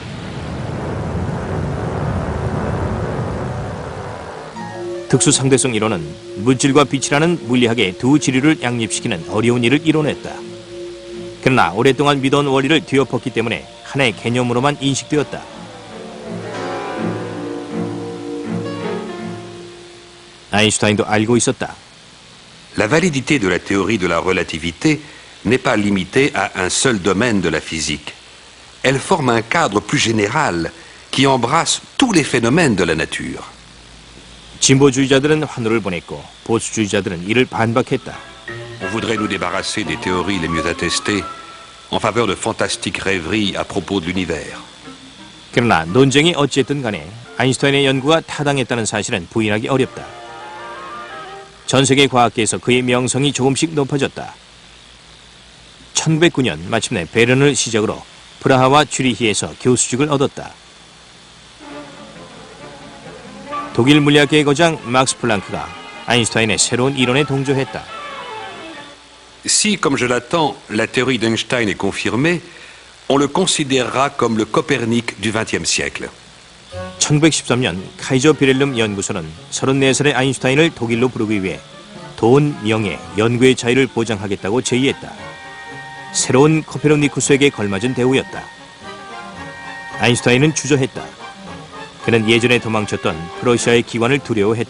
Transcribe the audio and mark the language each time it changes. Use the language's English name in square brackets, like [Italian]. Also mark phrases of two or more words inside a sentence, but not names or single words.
[Korean] 특수상대성 이론은 물질과 빛이라는 물리학의 두 지류를 양립시키는 어려운 일을 이뤄냈다. 그러나 오랫동안 믿어온 원리를 뒤엎었기 때문에 하나의 개념으로만 인식되었다. 아인슈타인도 알고 있었다. [French] La validité de la théorie de la relativité n'est pas limitée à un seul domaine de la physique. Elle forme un cadre plus général qui embrasse tous les phénomènes de la nature. [Korean] 진보주의자들은 환호를 보냈고 보수주의자들은 이를 반박했다. [French] On voudrait nous débarrasser des théories les mieux attestées en faveur de fantastiques rêveries à propos de l'univers. [Korean] 그러나 논쟁이 어찌됐든 간에 아인슈타인의 연구가 타당했다는 사실은 부인하기 어렵다. 전 세계 과학계에서 그의 명성이 조금씩 높아졌다. 1909년 마침내 베른을 시작으로 프라하와 쥐리히에서 교수직을 얻었다. 독일 물리학계의 거장 막스 플랑크가 아인슈타인의 새로운 이론에 동조했다. [French] Si, comme je l'attends, la théorie d'Einstein est confirmée, on le considérera comme le Copernic du XXe siècle. [Korean] 1913년 카이저 비렐름 연구소는 34살의 아인슈타인을 독일로 부르기 위해 돈, 명예, 연구의 자유를 보장하겠다고 제의했다. 새로운 코페르니쿠스에게 걸맞은 대우였다. 아인슈타인은 주저했다. 그는 예전에 도망쳤던 프러시아의 기관을 두려워했다.